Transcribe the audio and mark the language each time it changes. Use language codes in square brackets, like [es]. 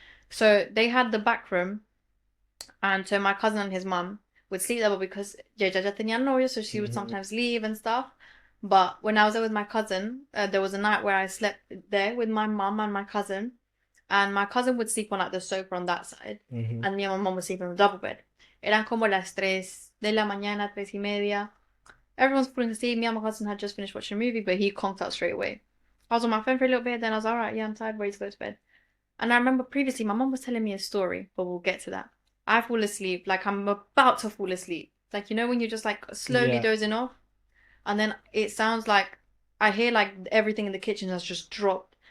[en] So they had the back room. And so my cousin and his mum would sleep there because [es] ya tenía novio, [en] so she would sometimes leave and stuff. But when I was there with my cousin, there was a night where I slept there with my mum and my cousin. And my cousin would sleep on like the sofa on that side. And me and my mum would sleep in the double bed. [es] Eran como las 3 de la mañana, 3:30. [en] Everyone's falling asleep. Me and my cousin had just finished watching a movie, but he conked out straight away. I was on my phone for a little bit, then I was alright, yeah, I'm tired, ready to go to bed. And I remember previously my mum was telling me a story, but we'll get to that. I fall asleep, like I'm about to fall asleep. Like, you know, when you're just like slowly dozing off, and then it sounds like I hear like everything in the kitchen has just dropped.